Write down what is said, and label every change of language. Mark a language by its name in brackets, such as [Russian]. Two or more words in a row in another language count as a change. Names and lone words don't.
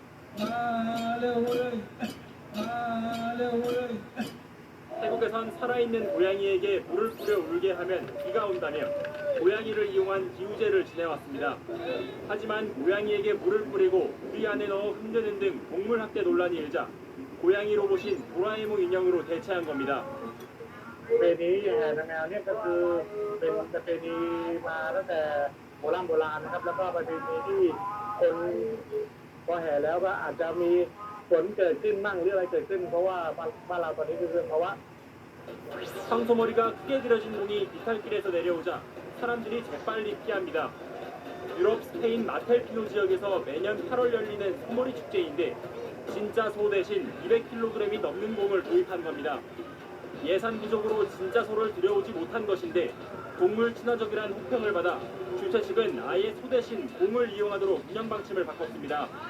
[Korean] 태국에선 살아있는 고양이에게 물을 뿌려 울게 하면 비가 온다며 고양이를 이용한 기우제를 지내왔습니다. 하지만 고양이에게 물을 뿌리고 우리 안에 넣어 흔드는 등 동물 학대 논란이 일자 고양이 로봇인 도라에몽 인형으로 대체한 겁니다. [Thai] ประเพณีแห่นางแมวเนี่ยก็คือเป็นประเพณีมาตั้งแต่โบราณนะครับแล้วก็ประเพณีที่คนพอแห่แล้วก็อาจจะมีฝนเกิดขึ้นมั่งหรืออะไรเกิดขึ้นเพราะว่าบ้านเราตอนนี้คือเพราะว่า [Korean] 황소머리가 크게 들여진 몽이 비탈길에서 내려오자 사람들이 재빨리 피합니다. 유럽 스페인 마텔피노 지역에서 매년 8월 열리는 소머리 축제인데 진짜 소 대신 200kg이 넘는 몽을 도입한 겁니다. 예산 부족으로 진짜 소를 들여오지 못한 것인데 동물 친화적이라는 호평을 받아 주최 측은 아예 소 대신 몽을 이용하도록 운영 방침을 바꿨습니다.